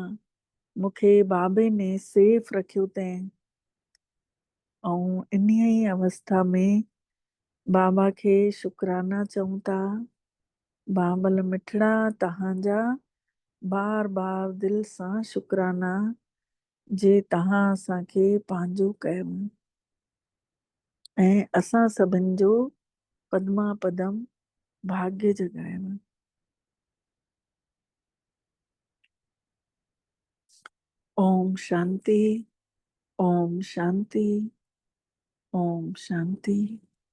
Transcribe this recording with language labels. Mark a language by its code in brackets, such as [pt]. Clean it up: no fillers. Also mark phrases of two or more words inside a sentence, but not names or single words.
[sd] मूंखे बाबे ने सेफ रखियो अथईं ऐं इन्हीअ ई अवस्था में बाबा खे शुकराना चऊं था। बाबल मिठड़ा तव्हांजा बार बार दिलि सां शुकराना जे तव्हां असांखे पंहिंजो कयो ऐं असां सभिनि जो पदमा पदम भाग्य जगायो। [sa] ओम शांति, ओम शांति, ओम शांति।